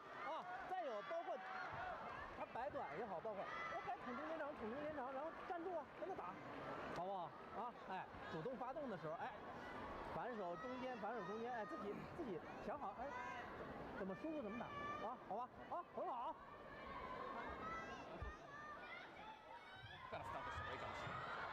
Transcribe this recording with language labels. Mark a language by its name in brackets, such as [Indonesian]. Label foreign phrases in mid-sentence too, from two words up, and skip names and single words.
[Chinese] 啊，再有包括他摆短也好，包括我该捅中间长，捅中间长，然后站住啊，跟他打，好不好？啊，哎，主动发动的时候，哎，反手中间，反手中间，哎，自己想好，哎，怎么舒服怎么打啊，好吧？啊，很好。 [Japanese] からスタートした方がいいかもしれない。